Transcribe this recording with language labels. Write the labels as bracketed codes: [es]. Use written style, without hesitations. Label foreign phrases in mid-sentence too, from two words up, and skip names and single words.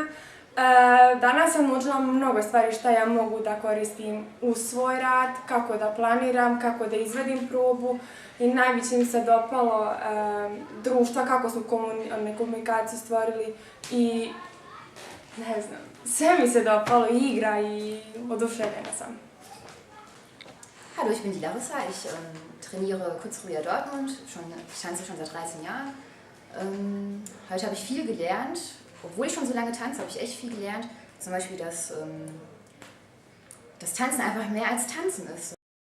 [sr] Danas sam naučila mnogo stvari što ja mogu da koristim u svoj rad, kako da planiram, kako da izvedim probu, i najviše mi se dopalo društva, kako smo komunikaciju stvorili i ne znam, sve mi se dopalo, i igra, i oduševljena sam. [de] Hallo, ich bin die Larissa, ich trainiere Futsrabija Dortmund, ich tanze schon seit 13 Jahren. Heute habe ich viel gelernt, obwohl ich schon so lange tanze, habe ich echt viel gelernt. Zum Beispiel, dass Tanzen einfach mehr als Tanzen ist.